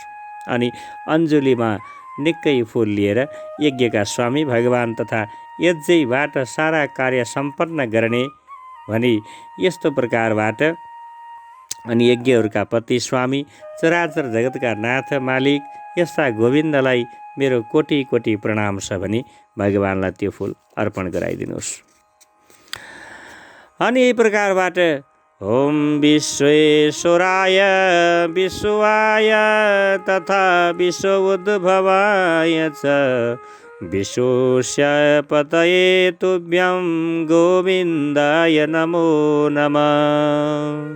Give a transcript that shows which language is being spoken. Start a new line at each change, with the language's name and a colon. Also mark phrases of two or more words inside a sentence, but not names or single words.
Nepali: अनि अञ्जुलीमा निकै फूल लिएर यज्ञका स्वामी भगवान तथा यज्ञबाट सारा कार्य सम्पन्न गर्ने भनी यस्तो प्रकारबाट अनि यज्ञहरूका पति स्वामी चराचर जगतका नाथ मालिक यस्ता गोविन्दलाई मेरो कोटि कोटि प्रणाम छ भनी भगवानलाई त्यो फूल अर्पण गराइदिनुहोस्। अनि यही प्रकारबाट
Sanskrit: ओम विश्वेश्वराय विश्वाय तथा विश्व उद्भवाय च विश्वस्य पतये तुभ्यं गोविन्दाय नमो नमः।